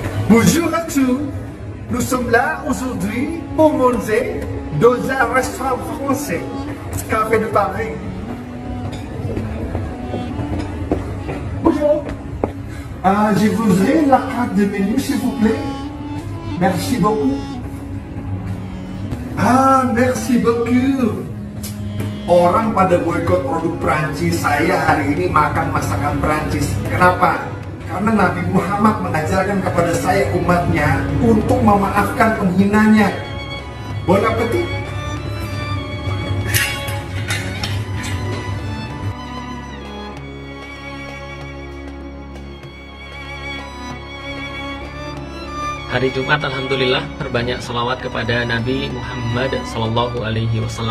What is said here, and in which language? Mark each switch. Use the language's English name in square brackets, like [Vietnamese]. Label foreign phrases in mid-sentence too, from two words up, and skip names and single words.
[French] Bonjour à tous, nous sommes là aujourd'hui pour manger dans un restaurant français, Café de Paris. Bonjour, je voudrais la carte de menu s'il vous plaît. Merci beaucoup. Merci beaucoup. [Indonesian] Orang pada boikot produk Prancis, saya hari ini makan masakan Prancis. Kenapa? Karena Nabi Muhammad mengajarkan kepada saya umatnya untuk memaafkan penghinanya. [French] Bon appetit. [Indonesian] Hari Jumat, alhamdulillah, terbanyak salawat kepada Nabi Muhammad [Arabic] صلى الله عليه وسلم.